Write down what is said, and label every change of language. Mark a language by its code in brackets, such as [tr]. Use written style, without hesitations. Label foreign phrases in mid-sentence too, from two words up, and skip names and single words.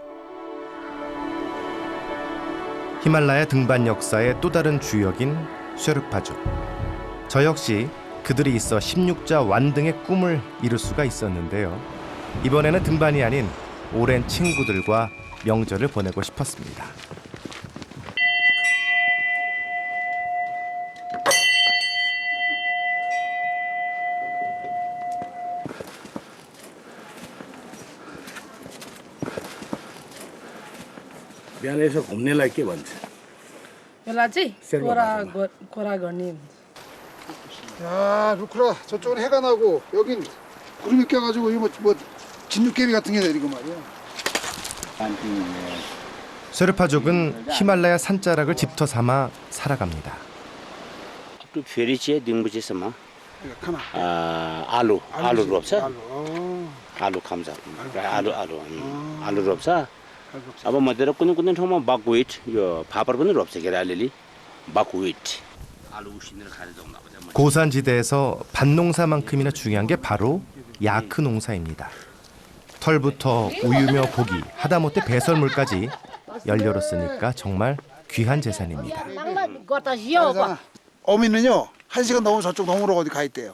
[ko] 히말라야 등반 역사의 또 다른 주역인 쉐르파족. 저 역시 그들이 있어 16자 완등의 꿈을 이룰 수가 있었는데요. 이번에는 등반이 아닌 오랜 친구들과 명절을 보내고 싶었습니다. [ne] बिहान यसो घुम्नेलाई के भन्छ यसलाई चाहिँ कोरा गर्ने भन्छ [ko] 야, 루크라 저쪽은 해가 나고 여긴 구름이 껴가지고 뭐 진눈깨비 같은 게 내리고 말이야. 쉐르파족은 히말라야 산자락을 집터 삼아 살아갑니다. [ne] 또 फेरि दिउँपछि 카나. आलु रोप्छ 알로. आलु खान्छ आलु आलु रोप्छ अब मतिर कुनै ठाउँमा बकविट यो फापर पनि रोप्छ के अरे अलिअलि बकविट आलु उसिनेर खाएर जाउँदा अब चाहिँ [ko] 고산지대에서 밭농사만큼이나 중요한 게 바로 야크 농사입니다. 털부터 우유며 고기, 하다못해 배설물까지 연료로 쓰니까 정말 귀한 재산입니다. 어미는요 1시간 넘으면 저쪽 너머로 어디 가 있대요.